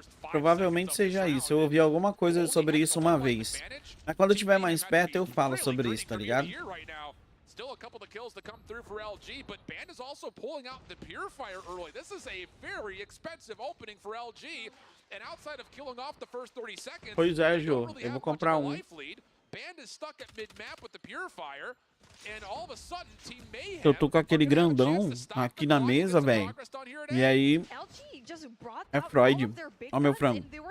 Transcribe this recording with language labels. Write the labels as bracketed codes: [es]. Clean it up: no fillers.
[pt] Provavelmente seja isso, eu ouvi alguma coisa sobre isso uma vez. Mas quando eu tiver mais perto eu falo sobre isso, tá ligado? [en] Still a couple of kills to come through for LG, but Band is also pulling out the Purifier early. This is a very expensive opening for LG, and outside of killing off the first 30 seconds, [pt] pois é, Jô, eu vou comprar um. [en] Band is stuck at mid-map with the Purifier, and all of a sudden, Team Mayhem, [pt] eu tô com aquele grandão aqui na mesa, velho. E aí é Freud. Ó meu frango.